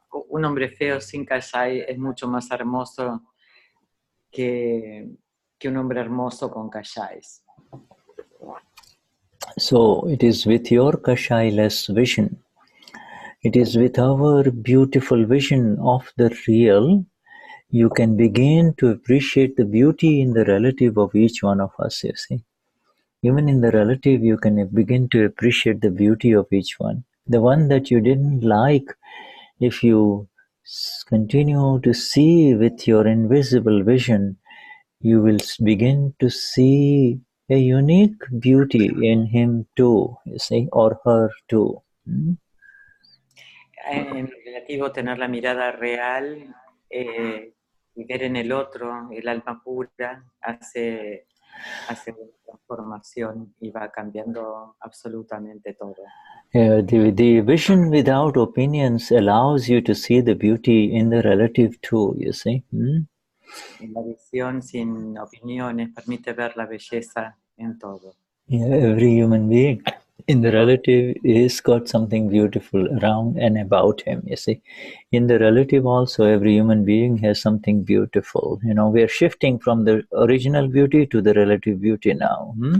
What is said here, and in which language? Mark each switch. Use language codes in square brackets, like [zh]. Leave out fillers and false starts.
[es] Un hombre feo sin kashai es mucho más hermoso que un hombre hermoso con kashais. [en] So it is with your kashai-less vision, It is with our beautiful vision of the real, you can begin to appreciate the beauty in the relative of each one of us, you see. Even in the relative, you can begin to appreciate the beauty of each one. The one that you didn't like, if you continue to see with your invisible vision, you will begin to see a unique beauty in him too, you see, or her too. [es] En relativo, tener la mirada real y ver en el otro el alma pura hace una transformación y va cambiando absolutamente todo. [en] The vision without opinions allows you to see the beauty in the relative too, you see. [es] La visión sin opiniones permite ver la belleza en todo. [en] Yeah, every human being in the relative is got something beautiful around and about him, you see. In the relative also, every human being has something beautiful. You know, we are shifting from the original beauty to the relative beauty now.